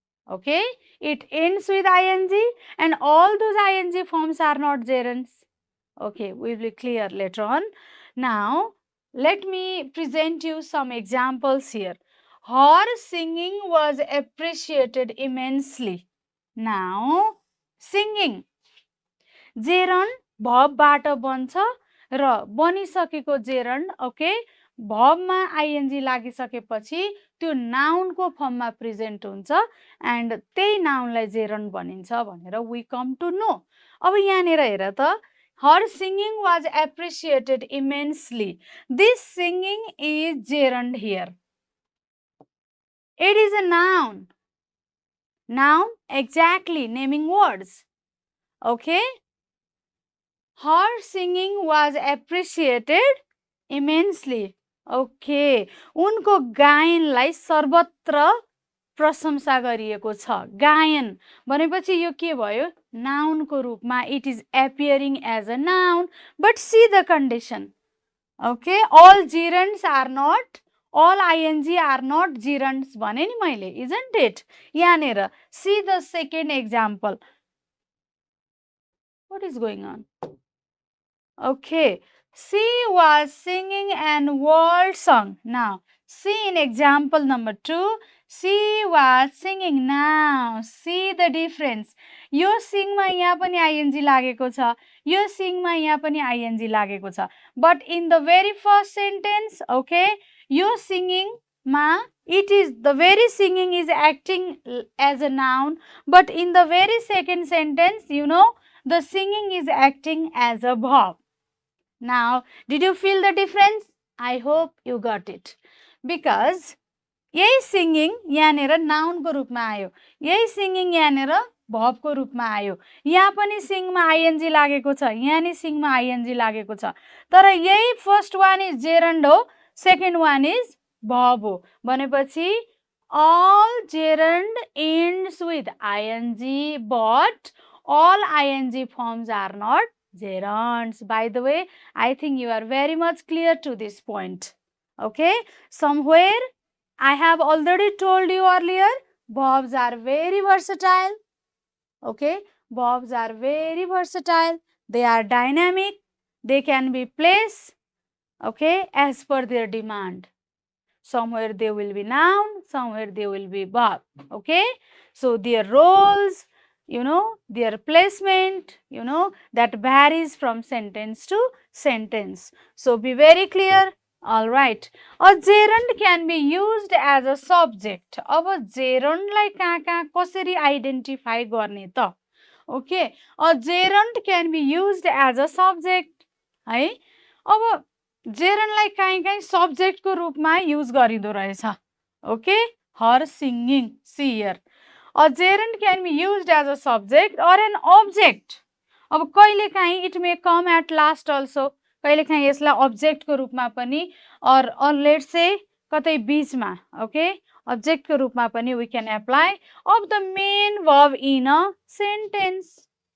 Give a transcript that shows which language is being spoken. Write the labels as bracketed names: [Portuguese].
[English] Okay, it ends with ing and all those ing forms are not gerunds. Okay, we will be clear later on. Now, let me present you some examples here. Her singing was appreciated immensely. Now, singing. [Nepali] gerund भर्बबाट बन्छ र बनिसकेको gerund, okay, भर्बमा ing लागिसकेपछि त्यो नाउनको फर्ममा present हुन्छ and त्यही नाउनलाई gerund भनिन्छ भनेर [English] we come to know. [Nepali] अब यहाँनिर हेर त, [English] her singing was appreciated immensely. This singing is gerund here. It is a noun. Noun, exactly, naming words. Okay. Her singing was appreciated immensely. Okay. [Nepali] उनको गायनलाई सर्वत्र प्रशंसा गरिएको छ. गायन भनेपछि यो के भयो? नाउनको रूपमा. [English] It is appearing as a noun. But see the condition. Okay. All gerunds are not, all ing are not gerunds [Nepali] भने नि मैले, [English] isn't it? यहाँनिर see the second example. What is going on? Okay. She was singing an world song. Now, see in example number 2. She was singing. Now, see the difference. [Nepali] यो sing मा यहाँ पनि ing लागेको छ. यो sing मा यहाँ पनि ing लागेको छ. [English] But in the very first sentence, okay, यो singing मा, it is, the very singing is acting as a noun. But in the very second sentence, you know, the singing is acting as a verb. Now, did you feel the difference? I hope you got it. [Nepali] Because यही singing यहाँनिर noun को रूपमा आयो. यही singing यहाँनिर verb को रूपमा आयो. यहाँ पनि sing मा ing लागेको छ. यहाँ नि sing मा ing लागेको छ. तर यही [English] first one is gerund हो. Second one is verb हो. भनेपछि all gerund ends with ing, but all ing forms are not gerunds. By the way, I think you are very much clear to this point. Okay, somewhere I have already told you earlier, verbs are very versatile. Okay, verbs are very versatile. They are dynamic. They can be placed, okay, as per their demand. Somewhere they will be noun, somewhere they will be verb. Okay, so their roles, you know, their placement, you know, that varies from sentence to sentence. So be very clear. All right. A gerund can be used as a subject. [Nepali] अब gerund लाई कहाँ कसरी identify गर्ने त? [English] Okay. A gerund can be used as a subject. [Nepali] है? अब gerund लाई कहीँ subject को रूपमा use गरिदो रहेछ. [English] Okay. Her singing. See here. A gerund can be used as a subject or an object. [Nepali] अब कहिलेकाहीँ [English] it may come at last also. [Nepali] कहिलेकाहीँ यसलाई object को रूपमा पनि [English] or let's say [Nepali] कतै बीचमा, [English] okay, [Nepali] object को रूपमा पनि [English] we can apply of the main verb in a sentence.